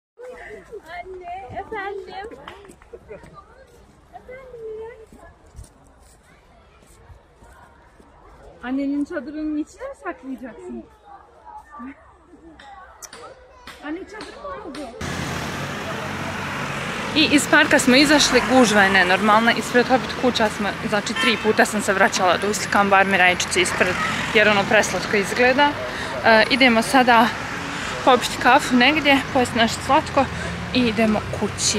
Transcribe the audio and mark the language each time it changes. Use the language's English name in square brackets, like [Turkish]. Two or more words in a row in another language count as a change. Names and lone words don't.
[Turkish] Anne, efendim. Annenin çadırının içine mi saklayacaksın? Anne čadur oldu. [Bosnian] I iz parka smo izašli, gužva je nenormalna, ispred Hobbit kuća smo, znači 3 puta sam se vraćala da uslikam bar mi rajčice ispred, jer ono preslatko izgleda. Idemo sada popiti kafu negdje, pojesti nešto slatko i idemo kući.